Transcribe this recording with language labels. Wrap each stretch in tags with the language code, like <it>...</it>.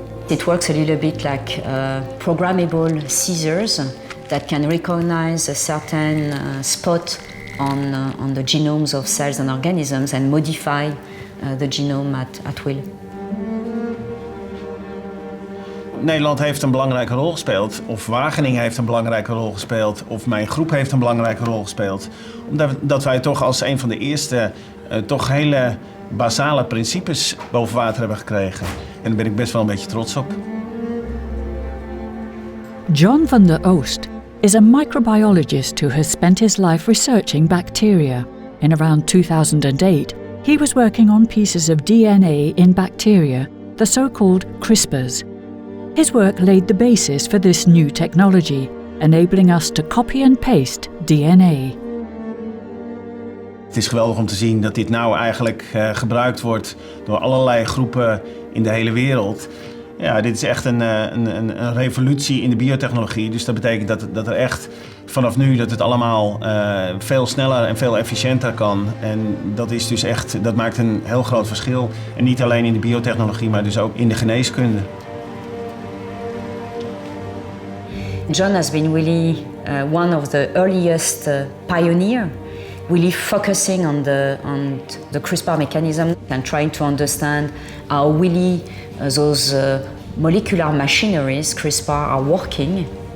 <en>It works a little bit like programmable scissors that can recognize a certain spot on the genomes of cells and organisms and modify the genome at will.</en> <nl>Nederland heeft een belangrijke rol gespeeld, of Wageningen heeft een belangrijke rol gespeeld, of mijn groep heeft een belangrijke rol gespeeld. Omdat wij toch als een van de eerste toch hele basale principes boven water hebben gekregen. En daar ben ik best wel een beetje trots op.</nl> <en>John van der Oost is a microbiologist who has spent his life researching bacteria. In around 2008, he was working on pieces of DNA in bacteria, the so-called CRISPRs. His work laid the basis for this new technology, enabling us to copy and paste DNA.</en> <nl>Het is geweldig om te zien dat dit nou eigenlijk gebruikt wordt door allerlei groepen in de hele wereld. Ja, dit is echt een revolutie in de biotechnologie. Dus dat betekent dat er echt vanaf nu dat het allemaal veel sneller en veel efficiënter kan. En dat is dus echt, dat maakt een heel groot verschil. En niet alleen in de biotechnologie, maar dus ook in de geneeskunde.</nl> <en>John has been really one of the earliest pioneer, really focusing on the CRISPR mechanism and trying to understand how really those molecular machineries, CRISPR, are working.</en>